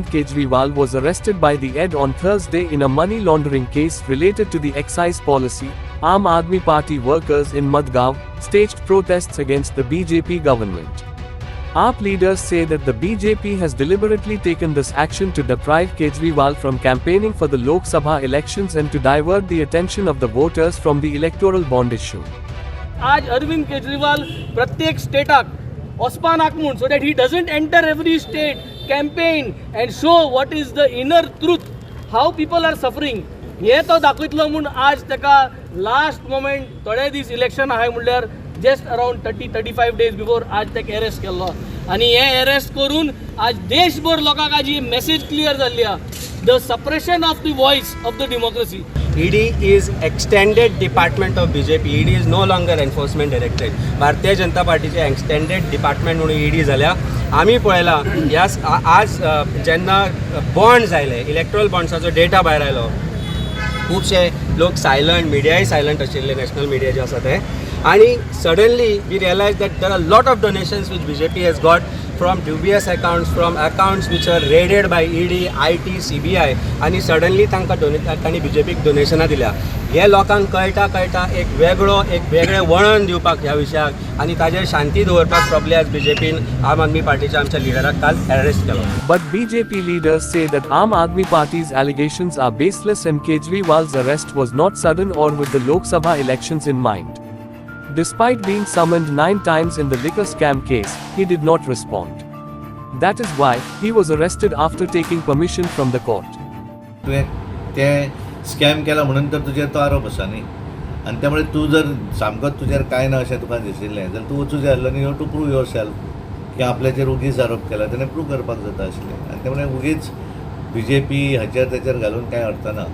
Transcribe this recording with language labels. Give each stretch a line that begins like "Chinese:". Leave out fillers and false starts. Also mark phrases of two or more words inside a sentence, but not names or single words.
English: Kejriwal was arrested by the ED on Thursday in a money laundering case related to the excise policy, Aam Aadmi Party workers in Madgaon staged protests against the BJP government. AAP leaders say that the BJP has deliberately taken this action to deprive Kejriwal from campaigning for the Lok Sabha elections and to divert the attention of the voters from the electoral bond issue.
Konkani: आज अरविंद केजरीवाल प्रत्येक स्टेटाक वचपाक म्हूण
English: so that he doesn't enter every state, campaign and show what is the inner truth, how people are suffering.
Konkani: हे तो दाखयतलो म्हूण आज ताका
English: last moment
Konkani: थोडे दीस इलेक्शन आहाय म्हणल्यार
English: just around 30-35 days before
Konkani: आज ताका अरेस्ट केल्लो आनी हे अरेस्ट करून आज देशभर लोकांक आज ही मेसेज क्लियर जाल्ली आहा,
English: the suppression of the voice of the democracy. ED is extended department of BJP. ED is no longer enforcement directorate.
Konkani: भारतीय जनता पार्टीचे
English: extended department
Konkani: म्हणून ED झाल्या. आम्ही पळयला ह्या आज जेन्ना बॉन्ड्स आयले, इलेक्ट्रल बॉन्ड्साचो डेटा भायर आयलो, खूबशे लोक सायलंट, मिडियाय सायलंट आशिल्ले, नॅशनल मिडिया जे आसा ते, आणि
English: suddenly we realize that there are lot of donations which BJP has got from dubious accounts, from accounts which are raided by ED, IT,
Konkani: CBI, आणि सडनली तांणी BJPक डोनेशनां दिल्या. हे लोकांक कळटा एक वेगळें वळण दिवपाक ह्या विशयाक आनी ताजेर शांती दवरपाक प्रॉब्ली आज BJPन आम आदमी पार्टीच्या आमच्या लिडराक काल अरेस्ट केलो.
English: But BJP leaders say that Aam Aadmi Party's allegations are baseless and Kejriwal's arrest was not sudden or with the Lok Sabha elections in mind. Despite being summoned 9 times in the liquor scam case, he did not respond. That is why he was arrested after taking permission from the court.
Konkani: ते स्कॅम केला म्हणून तर तुजेर तो आरोप आसा न्ही, आनी त्यामुळे तूं जर सामकोच तुजेर कांय ना अशें तुका दिशिल्लें जाल्यार तूं वचूं जाय आसलें न्ही,
English: to prove your self
Konkani: की आपल्याचेर उगीच आरोप केला, तेणें प्रूव करपाक जाता आशिल्लें. आनी त्यामुळे उगीच BJP हाचेर तेचेर घालून कांय अर्थ ना.